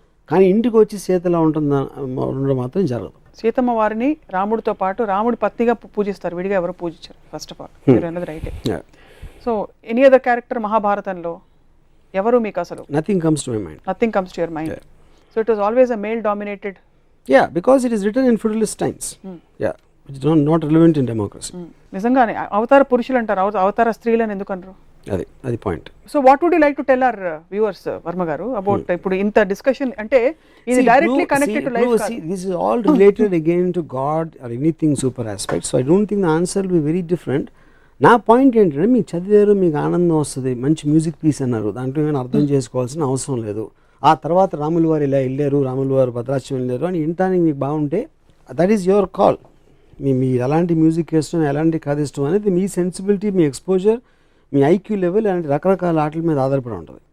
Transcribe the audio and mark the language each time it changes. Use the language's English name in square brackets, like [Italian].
[Telugu] కానీ ఇంటికి వచ్చి సీతలా ఉండడం మాత్రం జరగదు. సీతమ్మ వారిని రాముడితో పాటు రాముడి పత్నిగా పూజిస్తారు, విడిగా ఎవరు పూజించారు. ఫస్ట్ ఆఫ్ ఆల్ మీరు అన్నది రైటే. సో ఎనీ అదర్ క్యారెక్టర్ మహాభారతంలో ఎవరు మీకు అసలు? [English] Nothing comes to my mind. Nothing comes to your mind. So it was always a male dominated. Yeah, because it is written in feudalist times. Yeah, which is not relevant in democracy. [Telugu] నిజంగానే అవతార పురుషులు అంటారు, అవతార స్త్రీలను ఎందుకు అనరు? అది point. [English] So what would you like to tell our viewers Varma గారు about ఇప్పుడు ఇంత discussion అంటే ఇది directly connected to life. This is all related again to God or anything super aspect. So I don't think the answer will be very different. [Telugu] నా point ఏంటంటే మీకు చదివారు, మీకు ఆనందం వస్తుంది, మంచి మ్యూజిక్ పీస్ అన్నారు, దాంట్లో ఏమైనా అర్థం చేసుకోవాల్సిన అవసరం లేదు. ఆ తర్వాత రాములు వారు ఇలా వెళ్ళారు, రాములు వారు భద్రాచలం వెళ్ళారు అని వినటానికి మీకు బాగుంటే [English] That is your call. [Telugu] మీ ఎలాంటి మ్యూజిక్ ఇష్టం, ఎలాంటి కథ ఇష్టం అనేది మీ సెన్సిబిలిటీ, మీ ఎక్స్పోజర్, మీ ఐక్యూ లెవెల్ అలాంటి రకరకాల ఆటల మీద ఆధారపడి ఉంటుంది.